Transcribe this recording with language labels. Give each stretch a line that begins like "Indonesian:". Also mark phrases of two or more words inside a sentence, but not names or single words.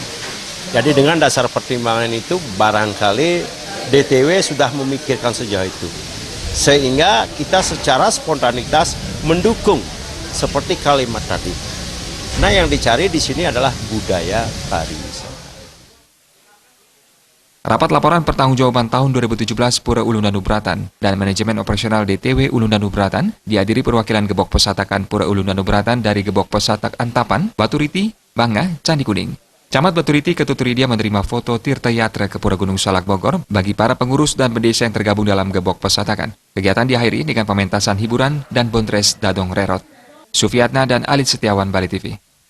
Indonesian: Jadi dengan dasar pertimbangan itu barangkali DTW sudah memikirkan sejauh itu, sehingga kita secara spontanitas mendukung seperti kalimat tadi. Nah, yang dicari di sini adalah budaya pariwisata. Rapat laporan pertanggungjawaban tahun 2017 Pura Ulun Danu Bratan dan Manajemen Operasional DTW Ulun Danu Bratan dihadiri perwakilan Gebok Pesatakan Pura Ulun Danu Bratan dari Gebok Pesatak Antapan, Baturiti, Bangga, Candi Kuning. Camat Baturiti Ketuturidia menerima foto Tirta Yatra ke Pura Gunung Salak Bogor bagi para pengurus dan pendesa yang tergabung dalam Gebok Pesatakan. Kegiatan diakhiri dengan pementasan hiburan dan bondres Dadong Rerot. Sufiatna dan Alit Setiawan, Bali TV.